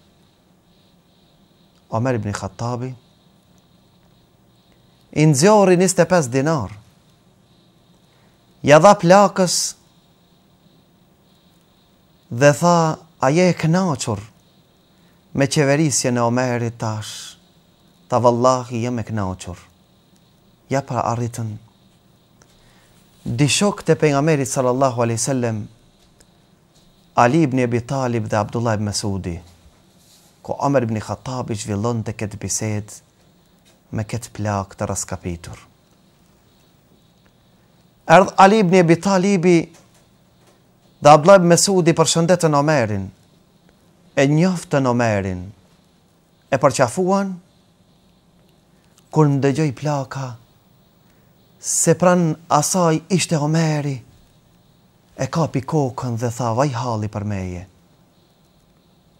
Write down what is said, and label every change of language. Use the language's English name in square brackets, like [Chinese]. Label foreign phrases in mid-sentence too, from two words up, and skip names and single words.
[Albanian] Omer ibn Khattabi i nxjori 25 dinar, ja dha plakës dhe tha: a je e kënaqur me qeverisjen e Omerit tash? Tha: vallahi jam e kënaqur. Ja pra arritën di shokët e pejgamberit [Arabic] صلى الله عليه وسلم, [Albanian] Ali ibn Abi Talib dhe Abdullah ibn Mesudi, ku Omer ibn Khattabi zhvillonte këtë bisedë me këtë plak të raskapitur. Erdh Ali ibn Abi Talibi dhe Abdullah ibn Mesudi përshëndetën Omerin, e njoftën Omerin, e përqafuan, kur ndëgjoj plaka se pran asaj ishte Omeri, e kapi kokën dhe tha: vaj halli për meje.